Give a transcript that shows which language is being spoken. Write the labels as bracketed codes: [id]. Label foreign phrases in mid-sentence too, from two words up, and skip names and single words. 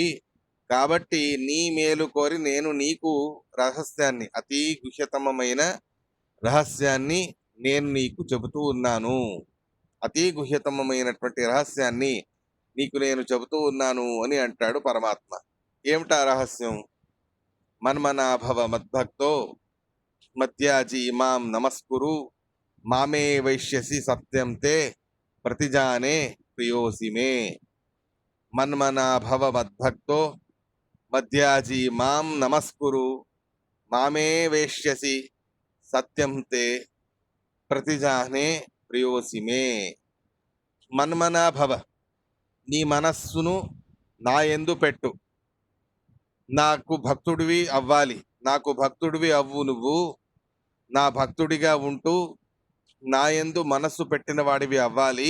[te] కాబట్టి నీ మేలు కోరి నేను నీకు రహస్యాన్ని, అతి గుహ్యతమైన రహస్యాన్ని నేను నీకు చెబుతూ ఉన్నాను. అతి గుహ్యతమైనటువంటి రహస్యాన్ని నీకు నేను చెబుతూ ఉన్నాను అని అంటాడు పరమాత్మ. ఏమిటా రహస్యం? [sa] మన్మనాభవ మద్భక్తో మధ్యాజీ మాం నమస్కురు మామే వైశ్యసి సత్యం తే ప్రతిజానే ప్రియోసి మే. మన్మనాభవ మద్భక్తో మధ్యాజీ మాం నమస్కురు మామే వైశ్యసి సత్యం తే ప్రతిజానే ప్రియోసి మే. [te] మన్మనాభవ, నీ మనస్సును నా యందు పెట్టు. నాకు భక్తుడివి అవ్వాలి, నాకు భక్తుడివి అవ్వు. నువ్వు నా భక్తుడిగా ఉంటూ నా యందు మనస్సు పెట్టిన వాడివి అవ్వాలి.